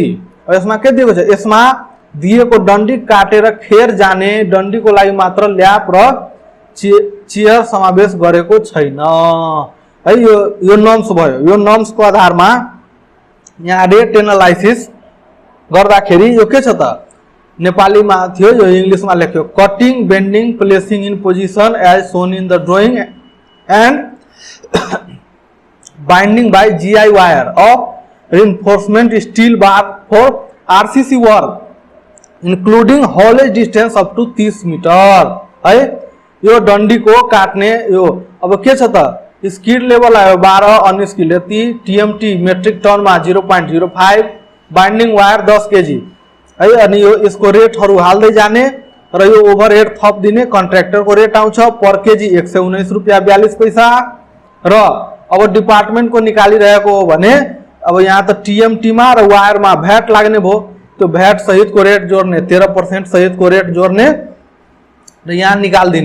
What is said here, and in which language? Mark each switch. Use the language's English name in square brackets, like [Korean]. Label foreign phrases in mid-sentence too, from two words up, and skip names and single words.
[Nepali] अब यसमा के दिएको छ, यसमा दिएको डंडी काटेर खेर जाने डंडीको लागि मात्र ल्याप र चेयर समावेश गरेको छैन है। यो नर्म्स भयो। यो नर्म्स को आधारमा यहाँ [English] rate analysis [Nepali] गर्दाखेरि यो के छ त, नेपालीमा थियो, यो इंग्लिशमा लेख्यो, [English] cutting bending placing in position as shown in the drawing and binding by GI wire of reinforcement steel bar for RCC work including haulage distance up to 30 meter [Nepali] है। यो डंडी को काट्ने यो अब के छ त, स्किड लेवल आयो 12, अनस्किड यति, टीएमटी [English] metric ton [Nepali] में 0.05, [English] binding wire [Nepali] 10 केजी है। अनि यो यसको रेटहरु हाल्दै जाने र यो ओभरहेड थप दिने कन्ट्र्याक्टर को रेट आउँछ [English] per kg [Nepali] 119 रुपैयाँ 42 पैसा। र अब डिपार्टमेंट को निकालिरहेको हो भने अब यहाँ त टीएमटी मा र वायर मा भ्याट लाग्ने भो, त्यो भ्याट सहित को रेट जोड्ने 13% सहित को रेट जोड्ने र यहाँ निकाल दिने।